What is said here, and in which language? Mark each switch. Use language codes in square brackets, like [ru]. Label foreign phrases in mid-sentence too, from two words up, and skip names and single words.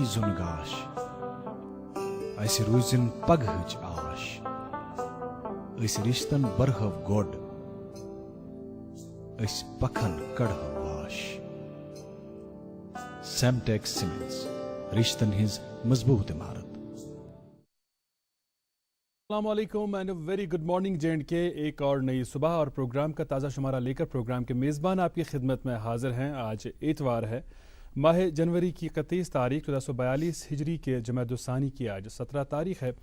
[ks] زُن گاش اسہِ روٗزِن پگہٕچ آش، أسۍ رِشتن برہو گۄڈ أسۍ پکھن کڑہو واش۔ سیمٹیکس سیمنٹس رشتن ہز مضبوط عمارت۔ [ur] السلام علیکم [en] and very good morning [ur] J&K، ایک اور نئی صبح اور پروگرام کا تازہ شمارہ لے کر پروگرام کے میزبان آپ کی خدمت میں حاضر ہیں۔ آج اتوار ہے، ماہ جنوری کی 31 تاریخ 1442 ہجری کے جمادی الثانی کی آج 17 تاریخ ہے۔